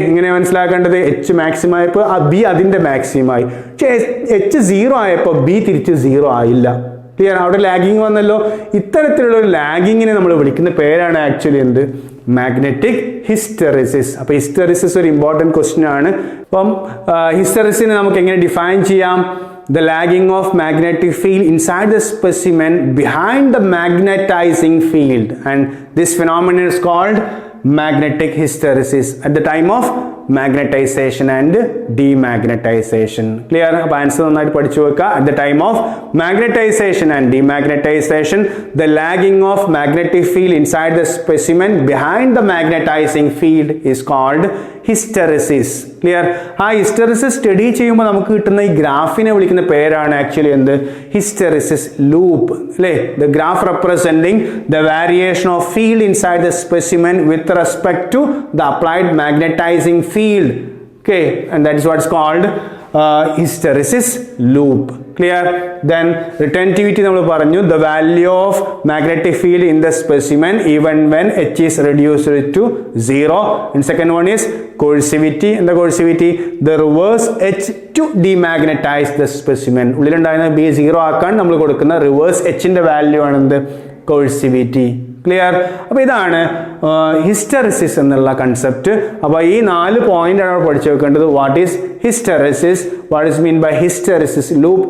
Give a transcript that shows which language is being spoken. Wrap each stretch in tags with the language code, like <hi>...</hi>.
<ml>ഇങ്ങനെ മനസ്സിലാക്കേണ്ടത് H maximum ആയപ്പോൾ ബി അതിൻ്റെ മാക്സിമം ആയി, പക്ഷേ എച്ച് 0 ആയപ്പോൾ ബി തിരിച്ച് 0 ആയില്ല. ക്ലിയർ? അവിടെ ലാഗിങ് വന്നല്ലോ. ഇത്തരത്തിലുള്ള ഒരു ലാഗിങ്ങിനെ നമ്മൾ വിളിക്കുന്ന പേരാണ് ആക്ച്വലി എന്ത്? Magnetic hysteresis. അപ്പോൾ ഹിസ്റ്ററിസിസ് ഒരു ഇമ്പോർട്ടൻറ്റ് ക്വസ്റ്റ്യൻ ആണ്. അപ്പം ഹിസ്റ്ററിസിനെ നമുക്ക് എങ്ങനെ ഡിഫൈൻ ചെയ്യാം?</ml> <en>The lagging of magnetic field inside the specimen behind the magnetizing field, and this phenomenon is called magnetic hysteresis at the time of magnetization and demagnetization. Clear?</en> <ml>അപ്പോൾ answer നന്നായിട്ട് പഠിച്ചു വെക്കുക.</ml> <en>At the time of magnetization and demagnetization, the lagging of magnetic field inside the specimen behind the magnetizing field is called hysteresis. Clear?</en> <ml>ആ hysteresis study ചെയ്യുമ്പോൾ നമുക്ക് കിട്ടുന്ന ഈ ഗ്രാഫിനെ വിളിക്കുന്ന പേരാണ് ആക്ച്വലി എന്ത്?</ml> <en>Hysteresis loop അല്ലേ? The graph representing the variation of field inside the specimen with respect to the applied magnetising field. Okay, and that is what's called hysteresis loop. Clear? Then retentivity</en> <ml>നമ്മൾ പറഞ്ഞു,</ml> <en>the value of magnetic field in the specimen even when H is reduced to 0. And second one is coercivity. And the coercivity, the reverse H to demagnetize the specimen.</en> <ml>ഉള്ളിലുണ്ടായിരുന്ന B 0 ആക്കാൻ നമ്മൾ കൊടുക്കുന്ന reverse H ന്റെ value ആണ് എന്ത്? coercivity. Clear? അപ്പോൾ ഇതാണ് hysteresis എന്നുള്ള concept. അപ്പോൾ ഈ 4 പോയിന്റ് ആണ് പഠിച്ചു വെക്കേണ്ടത്.</ml> <en>What is hysteresis, what is mean by hysteresis loop.</en>